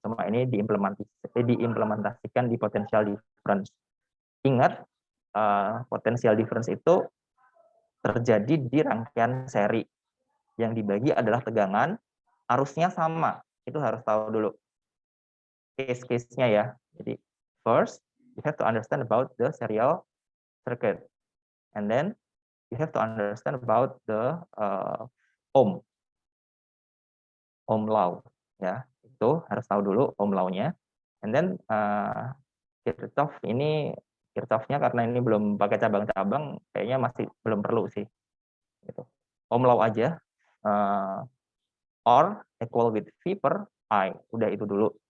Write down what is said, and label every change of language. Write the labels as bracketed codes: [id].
[id] Semua ini diimplementasikan di potential difference. Ingat, potential difference itu terjadi di rangkaian seri. Yang dibagi adalah tegangan, arusnya sama. Itu harus tahu dulu. Case-case-nya ya. [en] Jadi, first, you have to understand about the serial circuit. And then, you have to understand about the Ohm law. [id] Ya, itu harus tahu dulu Ohm law-nya. And then, Kirchhoff-nya karena ini belum pakai cabang-cabang, kayaknya masih belum perlu sih. Gitu. Ohm law aja. [en] R equal with V per I. [id] Udah itu dulu.